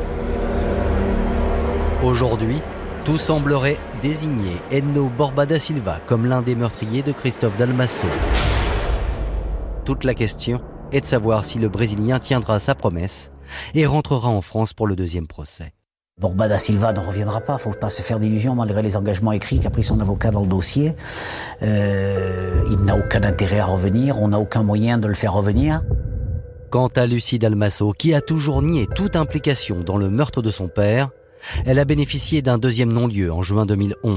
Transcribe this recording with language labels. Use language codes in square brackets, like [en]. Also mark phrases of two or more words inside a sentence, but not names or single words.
[fr] Aujourd'hui, tout semblerait désigner Enno Borba da Silva comme l'un des meurtriers de Christophe Dalmasso. Toute la question est de savoir si le Brésilien tiendra sa promesse et rentrera en France pour le 2e procès. Borba da Silva ne reviendra pas, il ne faut pas se faire d'illusions malgré les engagements écrits qu'a pris son avocat dans le dossier. Il n'a aucun intérêt à revenir, on n'a aucun moyen de le faire revenir. Quant à Lucie Dalmasso, qui a toujours nié toute implication dans le meurtre de son père, elle a bénéficié d'un 2e non-lieu en juin 2011.